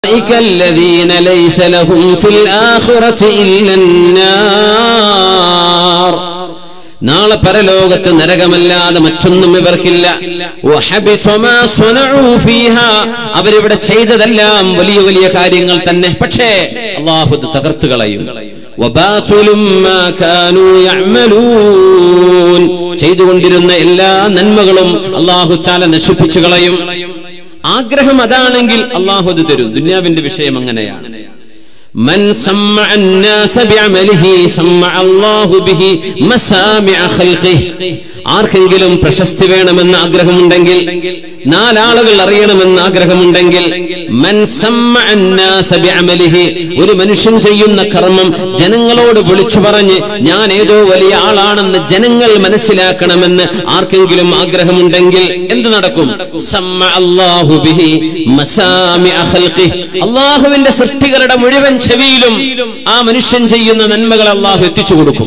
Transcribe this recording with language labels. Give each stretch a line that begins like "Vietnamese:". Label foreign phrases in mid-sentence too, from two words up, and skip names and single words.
Arabic: الذين ليس لهم في الآخرة إلا النار.
Malayalam: നാളെ പരലോകത്ത് നരകമല്ലാതെ മറ്റൊന്നും ഇവർക്കില്ല. അവരിവിടെ ചെയ്തതെല്ലാം വലിയ വലിയ കാര്യങ്ങൾ തന്നെ, പക്ഷേ അല്ലാഹു ഇത് തകർത്തു കളയും. ചെയ്തുകൊണ്ടിരുന്ന എല്ലാ നന്മകളും
Arabic: الله تعالى
Malayalam: നശിപ്പിച്ചു കളയും. ആഗ്രഹം അതാണെങ്കിൽ അല്ലാഹു അത് തരും. ദുനിയാവിന്റെ വിഷയം അങ്ങനെയാണ്.
Arabic: من سمع الناس بعمله سمع الله به مسامع خلقه.
Malayalam: ആർക്കെങ്കിലും പ്രശസ്തി വേണമെന്ന് ആഗ്രഹമുണ്ടെങ്കിൽ, നാലാളുകൾ അറിയണമെന്ന് ആഗ്രഹമുണ്ടെങ്കിൽ,
Arabic: من سمع الناس بعمله,
Malayalam: ഒരു മനുഷ്യൻ ചെയ്യുന്ന കർമ്മം ജനങ്ങളോട് വിളിച്ചു പറഞ്ഞ് ഞാൻ ഏതോ വലിയ ആളാണെന്ന് ജനങ്ങൾ മനസ്സിലാക്കണമെന്ന് ആർക്കെങ്കിലും ആഗ്രഹമുണ്ടെങ്കിൽ എന്ത് നടക്കും?
Arabic: سمع الله به مسامع خلقه.
Malayalam: അല്ലാഹുവിന്റെ സൃഷ്ടികളുടെ മുഴുവൻ ചെവിയിലും ആ മനുഷ്യൻ ചെയ്യുന്ന നന്മകൾ അല്ലാഹു എത്തിച്ചു കൊടുക്കും.